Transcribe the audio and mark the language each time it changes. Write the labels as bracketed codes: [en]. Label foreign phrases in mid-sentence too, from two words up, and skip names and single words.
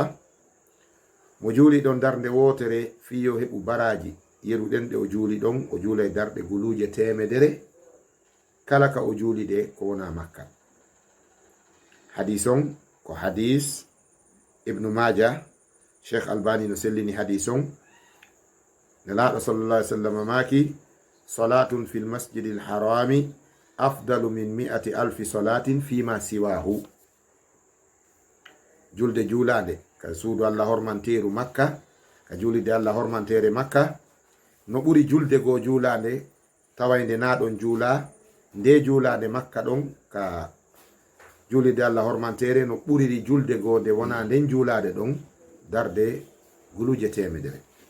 [ff] Mo juuli ɗon darde wotere fiyo heɓu baraji yeruɗen ɗe o juuli ɗon, o juulay darɗe guluje 100 kala ka o juuli ɗe ko wona Makka. Hadis on ko hadis Ibnu Majah, Sheikh Albani no sellini hadis on. [ar] Nelaɗo صلى الله عليه وسلم maaki صلاة في المسجد الحرام أفضل من 100,000 صلاة فيما سواه. [ff] Julde julande ka suudu Allah hormanteru Makka, ka julide Allah hormantere Makka, no ɓuri julde go julande tawayde na ɗon juula nde julande Makka ɗon ka julide Allah hormantere, no ɓuriri julde go nde wona nden julade ɗon darde guluje 100.